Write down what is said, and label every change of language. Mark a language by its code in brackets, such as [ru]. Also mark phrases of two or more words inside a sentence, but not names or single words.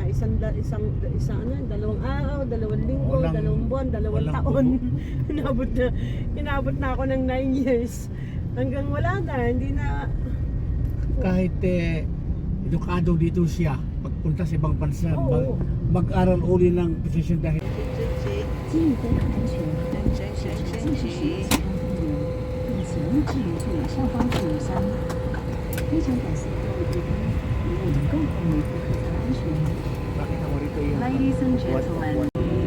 [tl] Isang dalawang araw, 2 linggo, Walang- 2 buwan, 2 walang taon. Inabot na ako ng 9 years. Hanggang wala na, hindi na. Kahit edukado dito siya, pagpunta sa ibang bansa, Oo. mag-aral uli ng posisyon dahil [zh] 进非常安全，继续使用其他通路，并请勿置于座椅上方置物箱。非常感谢各位贵宾，与我们共同维护客舱安全。 [tl] bakit ako rito yung [en] Ladies and gentlemen,